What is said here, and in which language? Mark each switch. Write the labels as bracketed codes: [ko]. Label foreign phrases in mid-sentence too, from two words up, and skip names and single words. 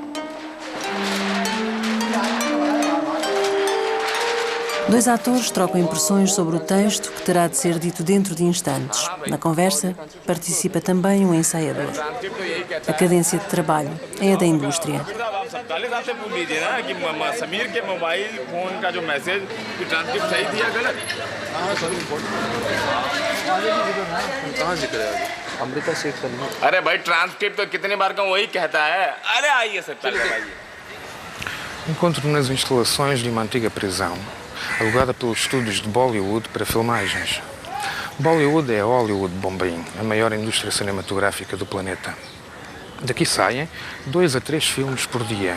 [pt] Dois atores trocam impressões sobre o texto que terá de ser dito dentro de instantes. Na conversa, participa também um ensaiador. A cadência de trabalho é a da indústria. [hi] अरे भाई ट्रांसक्रिप्ट तो कितनी बार का वही कहता है अरे आइए सर पहले आइए [pt] Encontro-me nas instalações de uma antiga prisão, alugada pelos estúdios de Bollywood para filmagens. Bollywood é a Hollywood de Bombaim, a maior indústria cinematográfica do planeta. Daqui saem 2 a 3 filmes por dia.